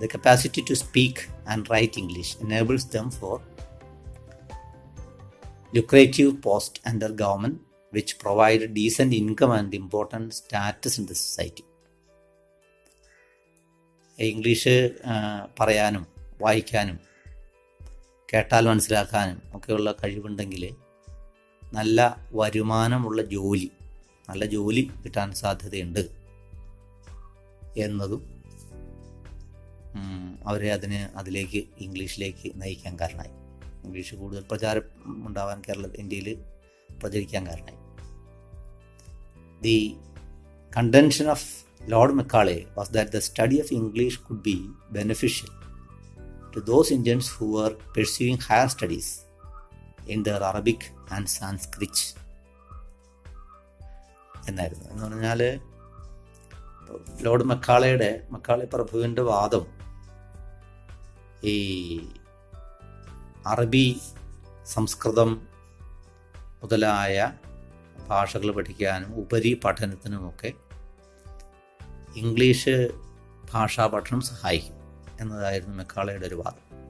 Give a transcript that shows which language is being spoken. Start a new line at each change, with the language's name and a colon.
English: The capacity to speak and write English enables them for lucrative post under government which provide decent income and important status in the society.
Malayalam: English പറയാനും വായിക്കാനും കേട്ടാൽ മനസ്സിലാക്കാനും ഒക്കെയുള്ള കഴിവുണ്ടെങ്കിൽ നല്ല വരുമാനമുള്ള നല്ല ജോലി കിട്ടാൻ സാധ്യതയുണ്ട് എന്നതും അവരെ അതിലേക്ക് ഇംഗ്ലീഷിലേക്ക് നയിക്കാൻ കാരണമായി. ഇംഗ്ലീഷ് കൂടുതൽ പ്രചാരം ഉണ്ടാവാൻ ഇന്ത്യയിൽ പ്രചരിക്കാൻ കാരണമായി.
English: the contention of Lord Macaulay was that the study of English could be beneficial to those Indians who were pursuing higher studies in their Arabic and Sanskrit
Malayalam: എന്നായിരുന്നു. എന്ന് പറഞ്ഞാൽ ലോർഡ് മക്കാളെ പ്രഭുവിൻ്റെ വാദം ഈ അറബി, സംസ്കൃതം മുതലായ ഭാഷകൾ പഠിക്കാനും ഉപരി പഠനത്തിനുമൊക്കെ ഇംഗ്ലീഷ് ഭാഷാ പഠനം സഹായിക്കും എന്നതായിരുന്നു മെക്കാളയുടെ ഒരു വാദം.